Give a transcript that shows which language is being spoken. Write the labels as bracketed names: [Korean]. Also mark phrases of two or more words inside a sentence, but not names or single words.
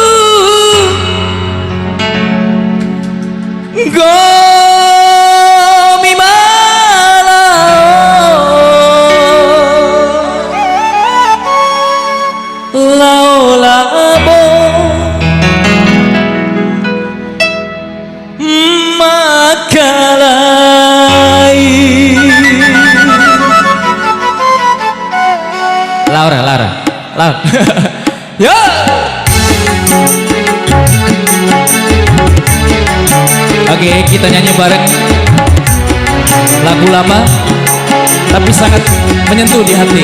[Indonesian] gomi laolabo makalai. Laura ya. Oke, kita nyanyi bareng lagu lama tapi sangat menyentuh di hati.